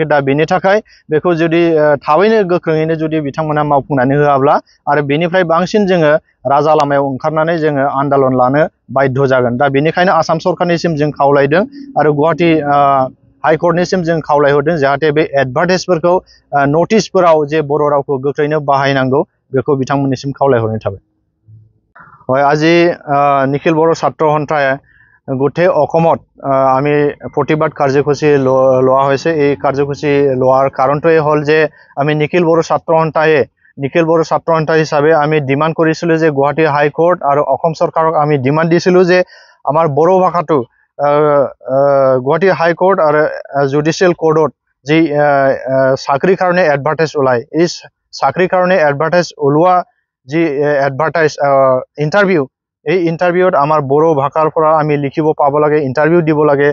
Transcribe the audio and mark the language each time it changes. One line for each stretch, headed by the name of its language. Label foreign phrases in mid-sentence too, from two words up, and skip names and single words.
Bodo: दा बेनि थाखाय बेखौ जुदि थाबैनो गोख्रोङैनो जुदि बिथांमोना मावफुंनानै होआब्ला आरो बेनिफ्राय बांसिन जोङो राजा लामायाव ओंखारनानै जोङो आन्दालन लानो बाध्य जागोन। दा बेनिखायनो आसाम सरकारनिसिम जों खावलायदों आरो गुवाहाटी हाई कर्टनिसिम जों खावलायहरदों जाहाथे बे एडभार्टाइजफोरखौ नटिसफोराव जे बर' रावखौ गोख्रैनो बाहायनांगौ बेखौ बिथांमोननिसिम खावलायहरनाय थाबाय।
Assamese: আজি নিখিল বড়ো ছাত্ৰ সন্থাই গোটেই অসমত আমি প্ৰতিবাদ কাৰ্যসূচী লোৱা হৈছে। এই কাৰ্যসূচী লোৱাৰ কাৰণটোৱে হ'ল যে আমি নিখিল বড়ো ছাত্ৰ সন্থা হিচাপে আমি ডিমাণ্ড কৰিছিলোঁ যে গুৱাহাটী হাই কোৰ্ট আৰু অসম চৰকাৰক আমি ডিমাণ্ড দিছিলোঁ যে আমাৰ বড়ো ভাষাটো গুৱাহাটী হাই কোৰ্ট আৰু জুডিচিয়েল কোৰ্টত যি চাকৰিৰ কাৰণে এডভাৰ্টাইজ ওলায় এই চাকৰিৰ কাৰণে এডভাৰ্টাইজ ওলোৱা যি এডভাৰ্টাইজ ইণ্টাৰভিউ এই ইণ্টাৰভিউত আমাৰ বড়ো ভাষাৰ পৰা আমি লিখিব পাব লাগে ইণ্টাৰভিউ দিব লাগে।